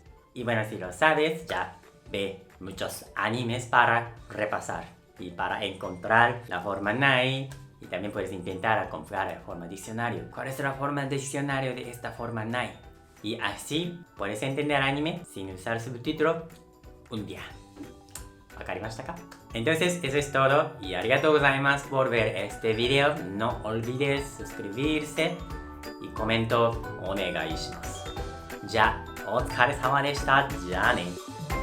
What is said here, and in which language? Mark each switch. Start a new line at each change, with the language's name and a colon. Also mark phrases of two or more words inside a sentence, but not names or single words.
Spanish: Y bueno, si lo sabes, ya ve muchos animes para repasar y para encontrar la forma nai. Y también puedes intentar configurar la forma diccionario. ¿Cuál es la forma diccionario de esta forma nai? Y así puedes entender anime sin usar subtítulo un día. ¿Wakarimashita? Entonces eso es todo y
Japanese: ありがとうございます
Spanish: por ver este video. No olvides suscribirse y comento
Japanese: お願いします. Ya, お疲れ様でした. じゃね.